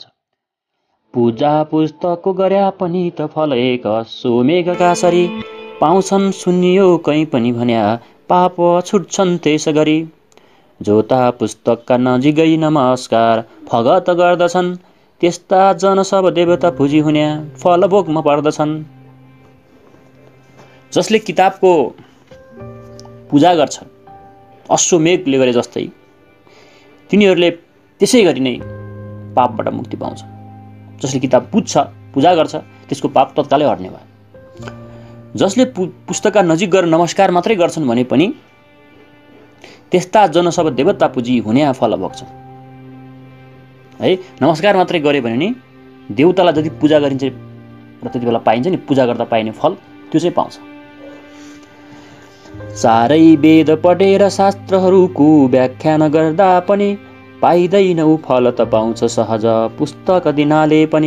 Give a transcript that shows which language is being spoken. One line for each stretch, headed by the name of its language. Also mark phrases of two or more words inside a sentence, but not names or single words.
Nepali: पूजा पुस्तकको गर्या पनि त फल एक सोमेघका सरी पाउँछन् सुनियो कहीँ पनि भन्या पाप छुट्छन् त्यस गरी। जोता पुस्तकका नजिकै नमस्कार फगत गर्दछन् त्यस्ता जन सब देवता पूजी हुन्या फल भोगमा पर्दछन्। जसले किताबको पूजा गर्छन् अश्वमेघले गरे जस्तै तिनीहरूले त्यसै गरी नै पापबाट मुक्ति पाउँछ। जसले किताब पुज्छ पूजा गर्छ त्यसको पाप तत्कालै हट्ने भयो। जसले पुस्तकका नजिक गएर नमस्कार मात्रै गर्छन् भने पनि त्यस्ता जन सब देवता पूजी हुने फल भोग्छन्। है नमस्कार मात्रै गरे भने नि देवतालाई जति पूजा गरिन्छ र त्यति बेला पाइन्छ नि पूजा गर्दा पाइने फल त्यो चाहिँ पाउँछ। चारै वेद पढेर शास्त्रहरूको व्याख्यान गर्दा पनि पाइँदैन ऊ फल त पाउँछ सहज पुस्तक दिनाले पनि।